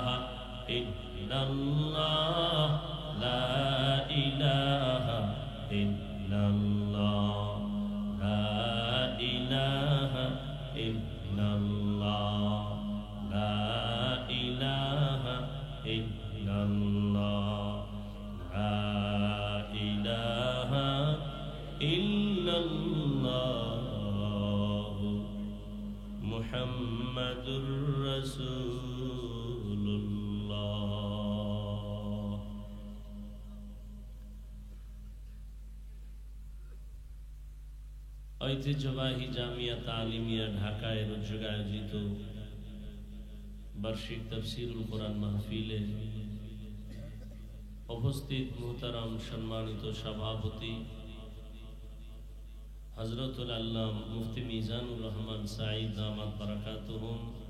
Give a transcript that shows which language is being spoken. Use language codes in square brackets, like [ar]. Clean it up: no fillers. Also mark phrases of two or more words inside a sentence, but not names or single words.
[ar] الا اللہ، لا الہ الا اللہ، لا الہ الا اللہ، لا الہ الا اللہ، لا الہ الا اللہ. محمد رسول اللہ. [bn] ঐতিহ্যবাহী জামিয়া তালিমিয়া ঢাকায় রোজগার আয়োজিত বার্ষিক তাফসীরুল কোরআন মাহফিলে উপস্থিত মুহতারাম সম্মানিত সভাপতি হযরতুল আল্লাম মুফতি মিজানুর রহমান সাঈদ [ar] دامت بركاتهم,